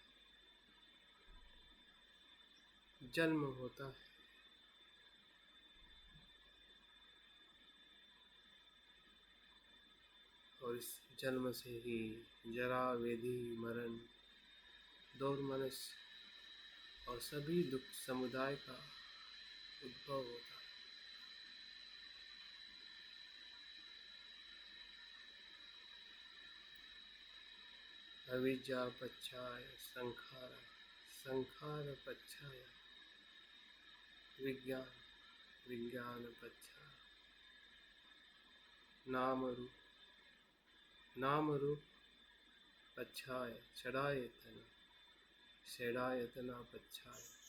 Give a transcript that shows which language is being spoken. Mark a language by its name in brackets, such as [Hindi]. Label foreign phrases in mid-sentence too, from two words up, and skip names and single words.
[Hindi] जन्म होता है और इस जन्म से ही जरा, व्याधि, मरण, दोर्मनस और सभी दुख समुदाय का उद्भव होता है। [Pali] अविद्या पच्छाय संखारा, संखार पच्छाय विज्ञान, विज्ञान पच्छाय नाम रूप, नाम रूप पच्छाय षडायतन, षडायतना पच्छाय